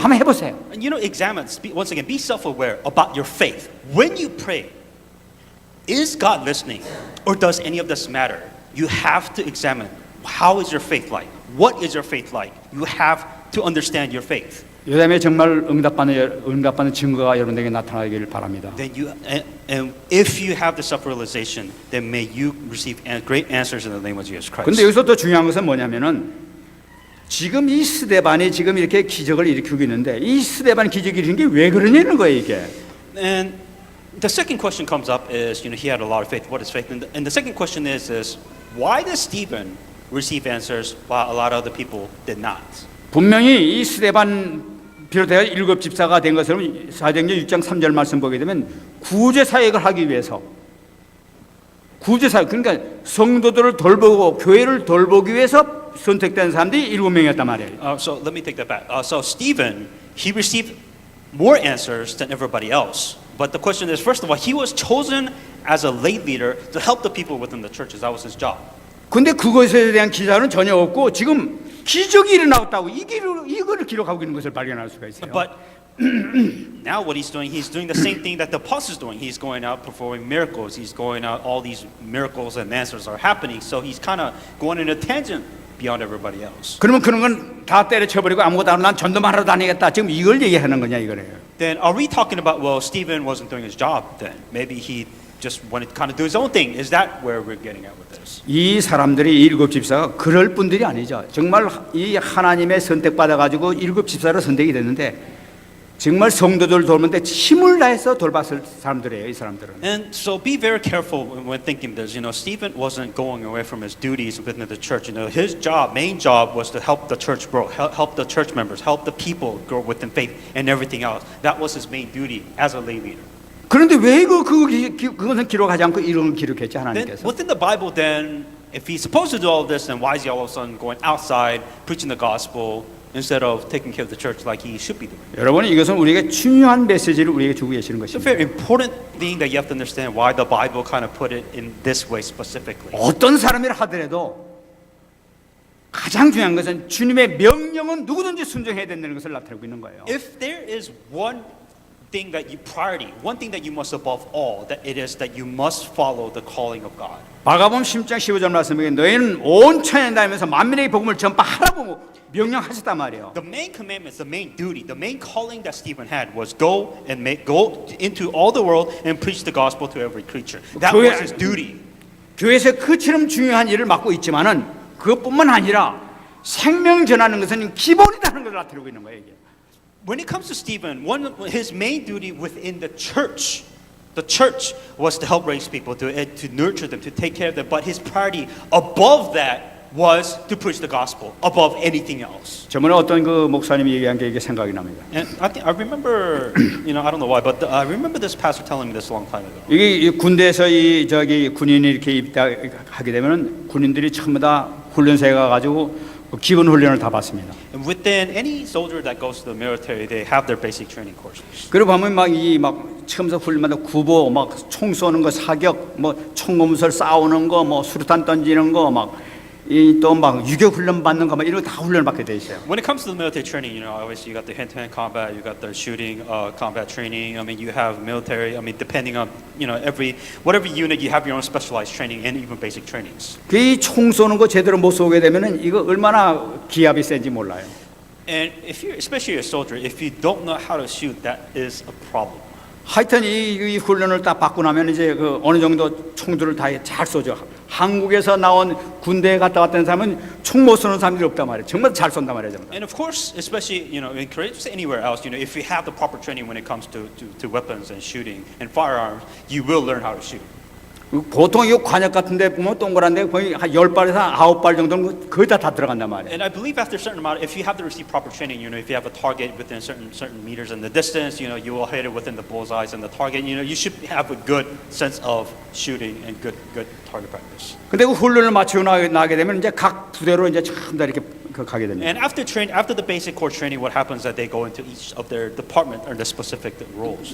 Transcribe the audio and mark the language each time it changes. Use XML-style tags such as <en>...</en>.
<ko>한번 해보세요.</ko> <en>And you know, examine, once again, be self-aware about your faith. When you pray, is God listening or does any of this matter? You have to examine, how is your faith like? What is your faith like? You have to understand your faith.</en> <ko>요즘에 정말 응답받는 증거가 여러분에게 나타나길 바랍니다.</ko> <en>Then and if you have the self-realization, then may you receive great answers in the name of Jesus Christ.</en> <ko>근데 여기서 또 중요한 것은 뭐냐면은 지금 이 스데반이 지금 이렇게 기적을 일으키고 있는데 이 스데반 기적이 일으킨 게 왜 그러냐는 거예요, 이게.</ko> <en>And the second question comes up is, he had a lot of faith. What is faith? And the second question is why does Stephen receive answers while a lot of other people did not?</en> <ko>분명히 이 스데반 비롯해서 7 집사가 된 것처럼 사도행전 6장 3절 말씀 보게 되면 구제 사역을 하기 위해서 구제 사역, 그러니까 성도들을 돌보고 교회를 돌보기 위해서 선택된 사람들이 7명이었단 말이에요.</ko> <en>So let me take that back. So Stephen, he received more answers than everybody else. But the question is, first of all, he was chosen as a lay leader to help the people within the churches. That was his job.</en> <ko>근데 그것에 대한 기사는 전혀 없고 지금 기적이 일어났다고 이거를 기록하고 있는 것을 발견할 수가 있어요.</ko> <en>But now what he's doing the same thing that the apostles doing. He's going out performing miracles. He's going out, all these miracles and answers are happening. So he's kind of going in a tangent beyond everybody else.</en> <ko>그러면 그런 건 다 때려쳐버리고 아무것도 안 하고 난 전도만 하러 다니겠다. 지금 이걸 얘기하는 거냐 이거래요.</ko> <en>Then are we talking about, well, Stephen wasn't doing his job then? Maybe he just wanted to kind of do his own thing. Is that where we're getting at with this?</en> <ko>이 사람들이 일곱 집사가 그럴 분들이 아니죠. 정말 이 하나님의 선택받아 가지고 일곱 집사로 선택이 됐는데 정말 성도들 돌보는데 힘을 다해서 돌봤을 사람들이에요, 이 사람들은.</ko> <en>And so be very careful when thinking this. You know, Stephen wasn't going away from his duties within the church. You know, his job, main job, was to help the church grow, help the church members, help the people grow within faith and everything else. That was his main duty as a lay leader.</en> <ko>그런데 왜 그것은 기록하지 않고 이런 걸 기록했지</ko> <en>Then</en> <ko>하나님께서?</ko> <en>within the Bible, then, if he's supposed to do all this, then why is he all of a sudden going outside preaching the gospel instead of taking care of the church like he should be doing?</en> <ko>여러분 이것은 우리에게 중요한 메시지를 우리에게 주고 계시는</ko> <en>It's a</en> <ko>것입니다.</ko> <en>very important thing that you have to understand why the Bible kind of put it in this way specifically.</en> <ko>어떤 사람이라 하더라도 가장 중요한 것은 주님의 명령은 누구든지 순종해야 된다는 것을 나타내고 있는 거예요.</ko> <en>If there is one thing that you priority, one thing that you must above all, that it is that you must follow the calling of God.</en> <ko>마가복음 10장 15절 말씀에 너희는 온 천에 다니면서 만민에게 복음을 전파하라고 명령하셨단 말이에요.</ko> <en>The main commandments, the main duty, the main calling that Stephen had was go into all the world and preach the gospel to every creature. That was his duty.</en> <ko>교회에서 그처럼 중요한 일을 맡고 있지만은 그것뿐만 아니라 생명 전하는 것은 기본이라는 것을 나타내고 있는 거예요. 이게.</ko> <en>When it comes to Stephen, his main duty within the church was to help raise people, to nurture them, to take care of them. But his priority above that was to preach the gospel above anything else.</en> <ko>저번에 어떤 그 목사님이 얘기한 게 이게 생각이 납니다.</ko> <en>And I remember, I don't know why, but I remember this pastor telling me this a long time ago.</en> <ko>이게 이 군대에서 군인이 이렇게 입대하게 되면은 군인들이 전부 다 훈련소에 가가지고 기본 훈련을 다 받습니다.</ko> <en>And within any soldier that goes to the military, they have their basic training courses.</en> <ko>그리고 보면 막 처음부터 훈련마다 구보, 막 총 쏘는 거, 사격, 뭐 총검술 싸우는 거, 뭐 수류탄 던지는 거, 또 막 유격 훈련 받는 거, 막 이런 거 다 훈련 받게 돼 있어요.</ko> <en>When it comes to the military training, obviously you got the hand-to-hand combat, you got the shooting combat training. I mean, you have military. I mean, depending on whatever unit, you have your own specialized training and even basic trainings.</en> <ko>그 총 쏘는 거 제대로 못 쏘게 되면은 이거 얼마나 기압이 센지 몰라요.</ko> <en>And especially a soldier, if you don't know how to shoot, that is a problem.</en> <ko>하여튼 이 훈련을 딱 받고 나면 이제 그 어느 정도 총들을 다 잘 쏘죠. 한국에서 나온 군대에 갔다 왔던 사람은 총 못 쏘는 사람들이 없단 말이에요. 정말 잘 쏜단 말이에요. 정말.</ko> <en>And of course, especially in Korea, just anywhere else, if you have the proper training when it comes to weapons and shooting and firearms, you will learn how to shoot.</en> <ko>보통 이 관역 같은데 보면 동그란데 거의 한 10발에서 9발 정도는 거의 다 들어간단 말이에요.</ko> <en>And I believe after a certain amount, if you have to receive proper training, if you have a target within certain meters in the distance, you will hit it within the bullseyes and the target. You should have a good sense of shooting and good target practice.</en> <ko>근데 그 훈련을 마치고 나게 되면 이제 각 부대로 이제 전부 다 이렇게 가게 됩니다.</ko> <en>And after the basic core training, what happens is that they go into each of their department or the specific roles.</en>